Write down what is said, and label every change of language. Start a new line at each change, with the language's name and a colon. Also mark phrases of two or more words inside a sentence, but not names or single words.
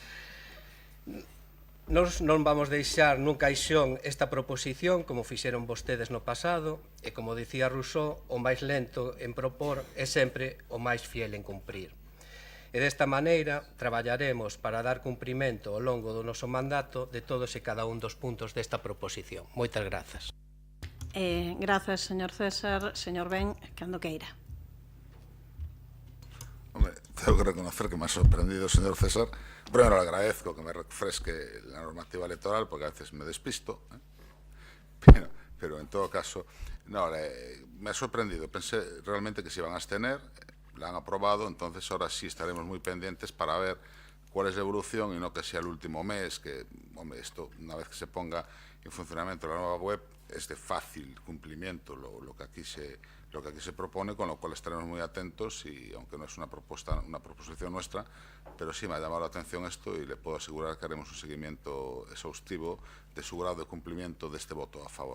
Galician: Nos non vamos deixar nun caixón esta proposición, como fixeron vostedes no pasado, e como dicía Rousseau, o máis lento en propor é sempre o máis fiel en cumprir. E desta maneira traballaremos para dar cumprimento ao longo do noso mandato de todos e cada un dos puntos desta proposición. Moitas grazas. Grazas, señor César. Señor Ben, cando queira.
Spanish: Hombre, tengo que reconocer que me ha sorprendido, señor César. Primero le agradezco que me refresque la normativa electoral, porque a veces me despisto, pero en todo caso, no, me ha sorprendido. Pensé realmente que se iban a abstener, la han aprobado, entonces ahora sí estaremos muy pendientes para ver cuál es la evolución y no que sea el último mes, que, hombre, esto, una vez que se ponga en funcionamiento la nueva web, es de fácil cumplimiento lo que aquí se propone, con lo cual estaremos muy atentos y, aunque no es una proposición nuestra, pero sí me ha llamado la atención esto y le puedo asegurar que haremos un seguimiento exhaustivo de su grado de cumplimiento de este voto a favor.